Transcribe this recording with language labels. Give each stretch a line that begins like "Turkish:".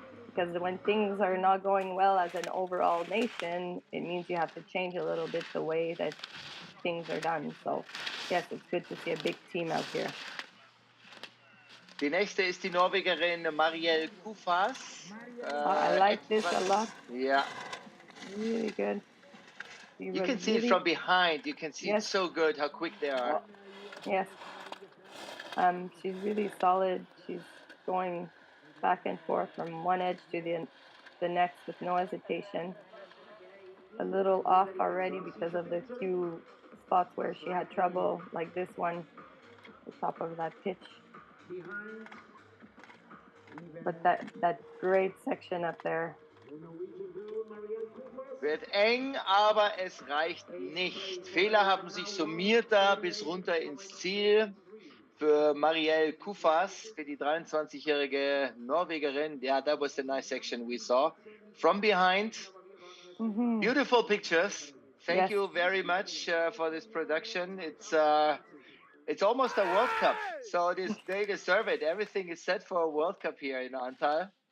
English: Because when things are not going well as an overall nation, it means you have to change a little bit the way that things are done. So yes, it's good to see a big team out here.
German: Die nächste ist die Norwegerin Marielle Kufas.
English: I like this a lot. Yeah. Really good. You can see it from behind. You can see it so good how quick they are. Yes. She's really solid. She's going back and forth from one edge to the next with no hesitation. A little off already because of the few spots where she had trouble, like this one, the top of that pitch. But that great section up there.
German: Wird eng, aber es reicht nicht. Fehler haben sich summiert da bis runter ins Ziel. Für Marielle Kufas, für die 23-jährige Norwegerin.
English: Yeah, that was the nice section we saw. From behind. Mm-hmm. Beautiful pictures. Thank you very much for this production. It's almost a World Cup, so they deserve it. Everything is set for a World Cup here in Ahrntal.